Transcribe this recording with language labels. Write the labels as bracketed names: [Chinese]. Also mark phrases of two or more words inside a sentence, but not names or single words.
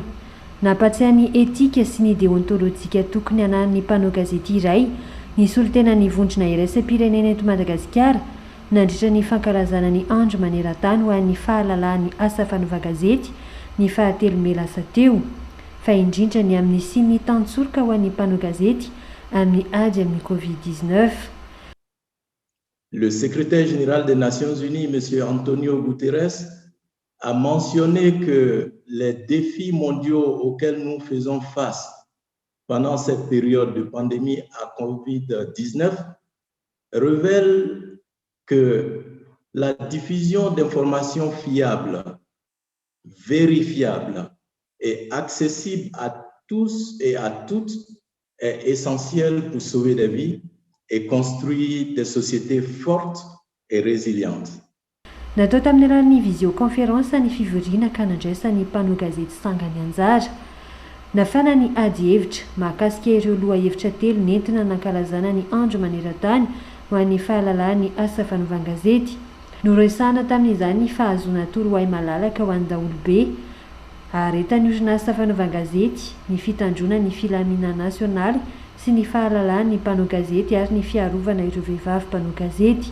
[Malagasy] Nampatsiahy ny etika sy ny deontolojika tokony anan'ny mpanao gazety iray ny solotena ny vondrona iraisam-pirenena eto Madagasikara nandritra ny fankalazana ny andro maneran-tany ho an'ny fahalalàn'ny asa fanaovan-gazety ny fahatelo May lasa teo fa indrindra ny amin'ny sy ny tantsorika ho an'ny mpanao gazety amin'ny ady amin'ny Covid-19. [French] Le secrétaire général des Nations Unies, M. Antonio Guterres, a mentionné que les défis mondiaux auxquels nous faisons face pendant cette période de pandémie à Covid-19 révèlent que la diffusion d'informations fiables, vérifiables et accessibles à tous et à toutes est essentielle pour sauver des vies et construire des sociétés fortes et résilientes. [Malagasy] Natao tamin'ny alalan'ny visioconférence ny fivoriana ka nandraisan'ny mpanao gazety sangany anjara. Nafana ny ady hevitra mahakasika ireo lohahevitra telo nentina nankalazana ny andro maneran-tany ho an'ny fahalalàn'ny asa fanaovan-gazety. Noresahana tamin'izany ny fahazoana torohay malalaka ho an'ny daolobe, haretan'ny orinasa fanaovan-gazety, ny fitandrona ny filaminana nasionaly sy ny fahalalàn'ny mpanao gazety ary ny fiarovana ireo vehivavy mpanao gazety.